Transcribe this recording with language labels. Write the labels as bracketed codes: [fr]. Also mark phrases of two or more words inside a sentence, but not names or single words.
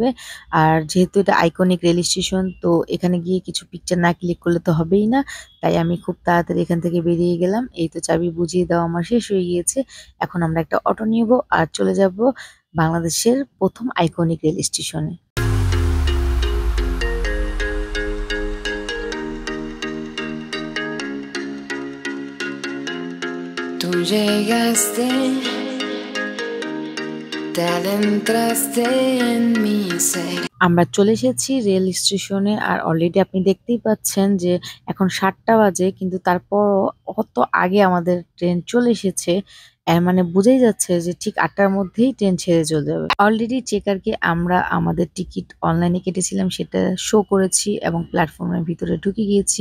[bn] আর যেহেতু এটা [en] iconic rail station, [bn] তো এখানে গিয়ে কিছু পিকচার না ক্লিক করলে তো হবেই না। তাই আমি খুব তাড়াতাড়ি এখান থেকে বেরিয়ে গেলাম। এই তো চাবি বুঝিয়ে দেওয়া আমার শেষ হয়ে গিয়েছে। এখন আমরা একটা অটো নিব আর চলে যাব বাংলাদেশের প্রথম [en] iconic rail stationে। [es] Tú llegaste, te adentraste en mi ser. [bn] আমরা চলে এসেছি রেল স্টেশনে। আর অলরেডি আপনি দেখতেই পাচ্ছেন যে এখন 7টা বাজে, কিন্তু তারপরও কত আগে আমাদের ট্রেন চলে এসেছে। এর মানে বোঝাই যাচ্ছে যে ঠিক 8টার মধ্যেই ট্রেন ছেড়ে চলে যাবে। অলরেডি চেকারকে আমরা আমাদের টিকিট অনলাইনে কেটেছিলাম সেটা শো করেছি এবং প্ল্যাটফর্মের ভিতরে ঢুকে গিয়েছি।